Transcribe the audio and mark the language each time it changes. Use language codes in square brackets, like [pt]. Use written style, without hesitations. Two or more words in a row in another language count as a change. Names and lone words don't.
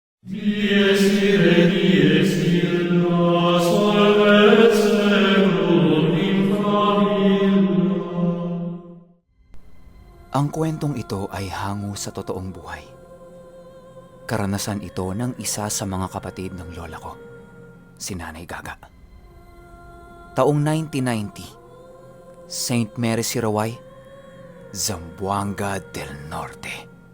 [la] Dies ire, dies illa, solvet seculum in favilla. [tl] Ang kwentong ito ay hango sa totoong buhay. Karanasan ito ng isa sa mga kapatid ng lola ko, si Nanay Gaga. Taong 1990, St. Mary Siraway, Zamboanga del Norte.